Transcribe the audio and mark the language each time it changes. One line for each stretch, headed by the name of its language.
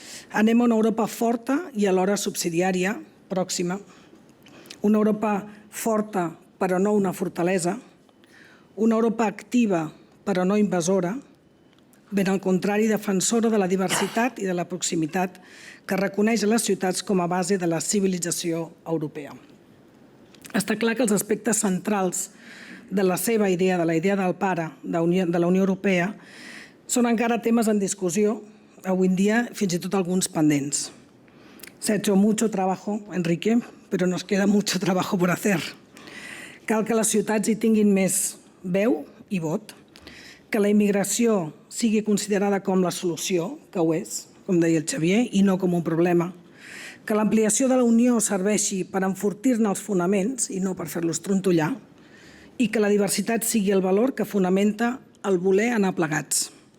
Catalan: Anem a una Europa forta i alhora subsidiària, pròxima, una Europa forta però no una fortalesa, una Europa activa però no invasora, ben al contrari, defensora de la diversitat i de la proximitat que reconeix les ciutats com a base de la civilització europea. Està clar que els aspectes centrals de la seva idea, de la idea del pare de la Unió Europea, són encara temes en discussió, avui en dia fins i tot alguns pendents.
Spanish: Se ha hecho mucho trabajo, Enrique, però nos queda mucho trabajo por hacer.
Catalan: Cal que les ciutats hi tinguin més veu i vot, que la immigració sigui considerada com la solució, que ho és, com deia el Xavier, i no com un problema, que l'ampliació de la Unió serveixi per enfortir-ne els fonaments i no per fer-los trontollar, i que la diversitat sigui el valor que fonamenta el voler anar plegats.